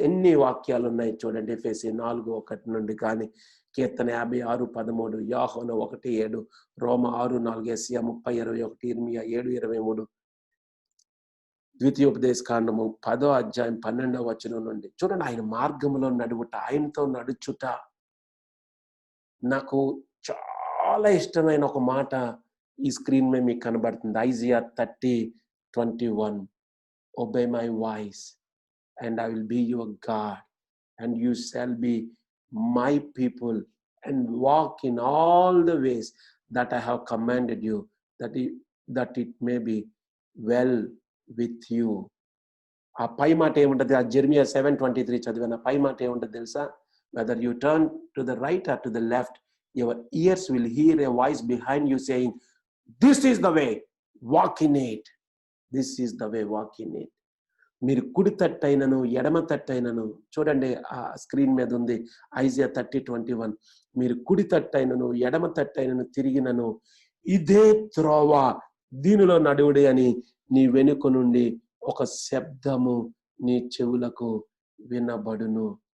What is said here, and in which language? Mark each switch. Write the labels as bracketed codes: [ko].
[te] ఎన్ని వాక్యాలు ఉన్నాయి చూడండి. ఎఫెసీ 4:1 నుండి కానీ, కీర్తన 56:13, యోహాను 1:7, రోమా 6:4, యెషయా 30:21, ఇర్మియా 7:23, ద్వితీయోపదేశ కాండము 10వ అధ్యాయం 12వ వచనం నుండి చూడండి. ఆయన మార్గంలో నడువుట, ఆయనతో నడుచుట. నాకు చాలా ఇష్టమైన ఒక మాట ఈ స్క్రీన్ మీద మీకు కనబడుతుంది. Isaiah 30:21. [en] Obey my voice and I will be your God and you shall be my people and walk in all the ways that I have commanded you, that it may be well with you. [te] ఆ పై మాట ఏముంటది? ఆ Jeremiah 7:23 చదివిన పై మాట ఏముంటది తెలుసా? [en] Whether you turn to the right or to the left, your ears will hear a voice behind you saying, this is the way, walk in it. This is the way, walk in it. [te] మీరు కుడి తట్టైనను ఎడమ తట్టైనను చూడండి. ఆ screen మీద ఉంది Isaiah 30:21. మీరు కుడి తట్టైనను ఎడమ తట్టైనను తిరిగినను ఇదే త్రోవ, దీనిలో నడువుడి అని నీ వెనుక నుండి ఒక శబ్దము నీ చెవులకు వినబడును.